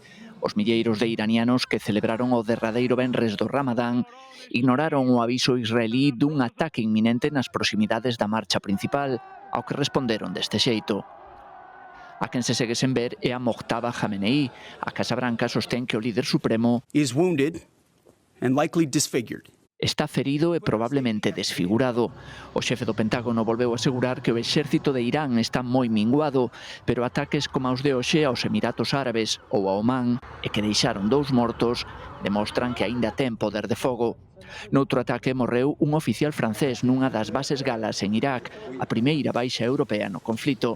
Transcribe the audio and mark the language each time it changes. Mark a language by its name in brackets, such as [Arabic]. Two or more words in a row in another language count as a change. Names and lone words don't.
[Galician] Os milleiros de iranianos que celebraron o derradeiro venres do Ramadán ignoraron o aviso israelí dun ataque inminente nas proximidades da marcha principal, ao que responderon deste xeito. A quen se segue sen ver é a Mojtaba Khamenei. A Casa Branca sostén que o líder supremo [English] is wounded and likely disfigured. [Galician] Está ferido e probablemente desfigurado. O xefe do Pentágono volveu asegurar que o exército de Irán está moi minguado, pero ataques como os de hoxe aos Emiratos Árabes ou a Omán, e que deixaron 2 mortos, demostran que aínda ten poder de fogo. Noutro ataque morreu un oficial francés nunha das bases galas en Irak, a primeira baixa europea no conflito.